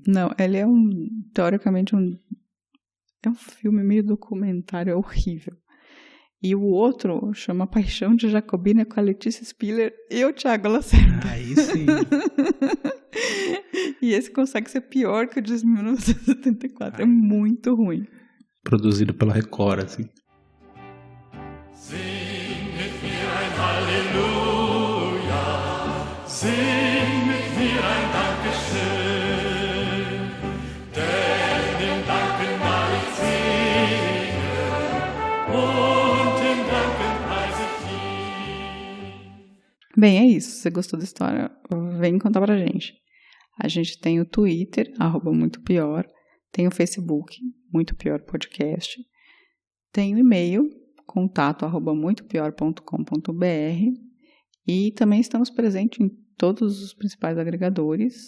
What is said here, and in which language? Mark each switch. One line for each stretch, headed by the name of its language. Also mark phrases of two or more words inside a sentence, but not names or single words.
Portuguese: Não, ele é teoricamente é um filme meio documentário, é horrível. E o outro chama Paixão de Jacobina, com a Letícia Spiller e o Thiago Lacerda. Aí sim. E esse consegue ser pior que o de 1974. É muito ruim. Produzido pela Record, assim.
German: Sing mit mir ein Halleluja, sing mit mir ein Dankeschön, denn im Danken mal ich singe und im Danken preise ich ihn.
Portuguese: Bem, é isso. Se você gostou da história, vem contar pra gente. A gente tem o Twitter, @muitopior, tem o Facebook, Muito Pior Podcast, tem o e-mail, contato@muitopior.com.br, e também estamos presentes em todos os principais agregadores.